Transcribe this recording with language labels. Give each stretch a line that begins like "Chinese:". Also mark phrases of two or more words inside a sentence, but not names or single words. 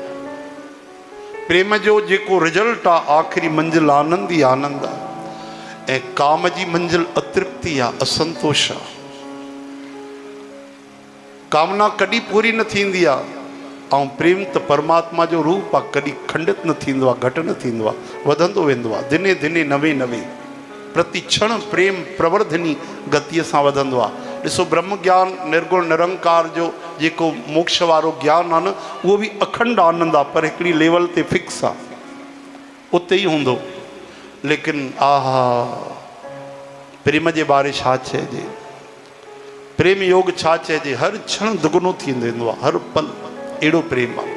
Sindhi: प्रेम जो जेको रिजल्ट आहे आख़िरी मंज़िल आनंद ई आनंद आहे ऐं काम जी मंज़िल अतृप्ति आहे असंतोष आहे। कामना कॾहिं पूरी न थींदी आहे ऐं प्रेम त परमात्मा जो रूप आहे कॾहिं खंडित न थींदो आहे घटि न थींदो आहे वधंदो वेंदो आहे
Sanskrit: दिने दिने नवे नवे प्रति क्षण प्रेम प्रवर्धनी
Sindhi: गतिअ सां वधंदो आहे। ॾिसो ब्रह्म ज्ञान निर्गुण निरंकार जो जेको मोक्ष वारो ज्ञान आहे न उहो बि अखंड आनंद आहे पर हिकिड़ी लेवल ते फिक्स आहे उते ई हूंदो। लेकिन आहा प्रेम जे बारे छा चइजे प्रेम योग छा चइजे हर क्षण दुगनो थी वेंदो आहे हर पल अहिड़ो प्रेम आहे।